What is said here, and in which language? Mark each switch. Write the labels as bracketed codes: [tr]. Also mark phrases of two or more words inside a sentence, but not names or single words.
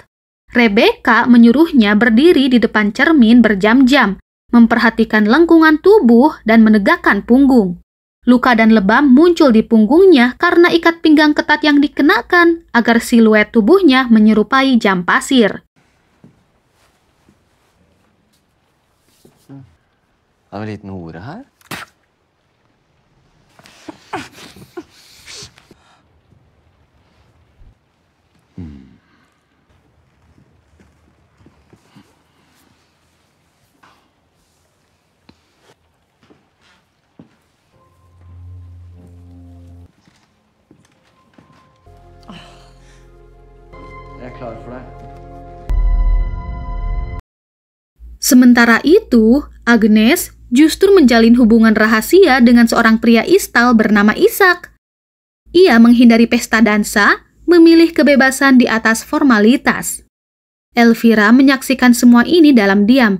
[id] Rebecca menyuruhnya berdiri di depan cermin berjam-jam, memperhatikan lengkungan tubuh dan menegakkan punggung. Luka dan lebam muncul di punggungnya karena ikat pinggang ketat yang dikenakan agar siluet tubuhnya menyerupai jam pasir. [sv] Har vi lite Nora här? Jag är klar för det. [id] Sementara itu, Agnes justru menjalin hubungan rahasia dengan seorang pria istal bernama Ishak. Ia menghindari pesta dansa, memilih kebebasan di atas formalitas. Elvira menyaksikan semua ini dalam diam.